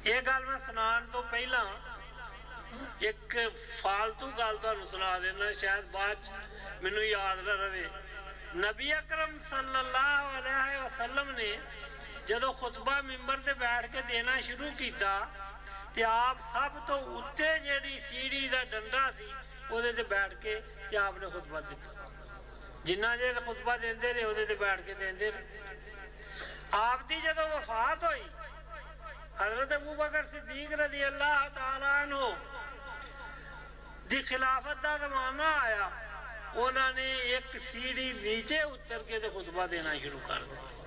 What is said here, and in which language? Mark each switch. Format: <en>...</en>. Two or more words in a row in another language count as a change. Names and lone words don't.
<pa>یہ گل میں سنان تو پہلا ایک فالتو گل تمہیں سنا دینا، شاید بعد مینوں یاد نہ رہے۔ نبی اکرم</pa> <ar>صلی اللہ علیہ وسلم</ar> <pa>نے جدو خطبہ ممبر تے بیٹھ کے دینا شروع کیتا تے آپ سب تو اتے جیڑی سیڑھی دا ڈنڈا سی وہ دے تے بیٹھ کے تے آپ نے خطبہ دیتا، جنہ جے خطبہ دیندے رہے وہ دے تے بیٹھ کے دیندے رہے۔ آپ دی جدو وفات ہوئی، حضرت ابو بکر صدیق</pa> <ar>رضی اللہ تعالیٰ عنہ</ar> <pa>دی خلافت دا زمانہ آیا،</pa> <ur>انہوں نے ایک سیڑھی نیچے اتر کے خطبہ دینا شروع کر دیا۔</ur>